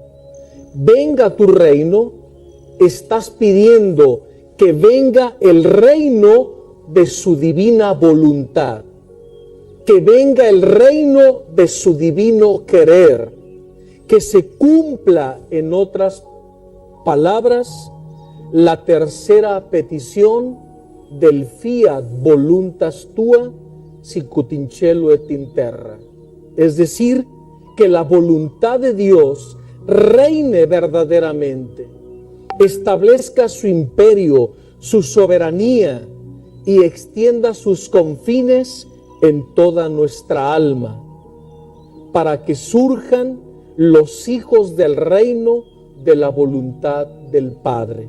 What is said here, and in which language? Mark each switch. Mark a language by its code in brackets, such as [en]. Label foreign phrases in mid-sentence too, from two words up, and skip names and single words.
[es] venga tu reino, estás pidiendo que venga el reino de su divina voluntad, que venga el reino de su divino querer, que se cumpla, en otras palabras, la tercera petición del [la] fiat voluntas tua sicut in cielo et in terra. [es] Es decir, que la voluntad de Dios reine verdaderamente, establezca su imperio, su soberanía y extienda sus confines en toda nuestra alma, para que surjan los hijos del reino de la voluntad del Padre.